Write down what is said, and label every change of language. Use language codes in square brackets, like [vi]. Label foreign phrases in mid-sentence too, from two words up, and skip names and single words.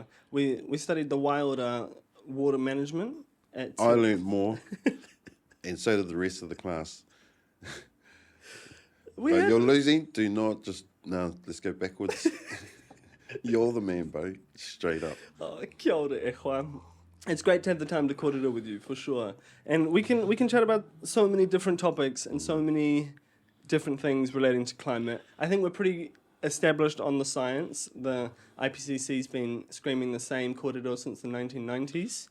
[en] We studied the wild water management. I learned more, and so did the rest of the class. You're losing. Do not just... No, let's go backwards. You're the man, bro. Straight up. [mi] Oh, kia ora e wha. [en] It's great to have the time to kōrero with you, for sure. And we can chat about so many different topics and so many different things relating to climate. I think we're pretty established on the science. The IPCC's been screaming the same kōrero since the 1990s.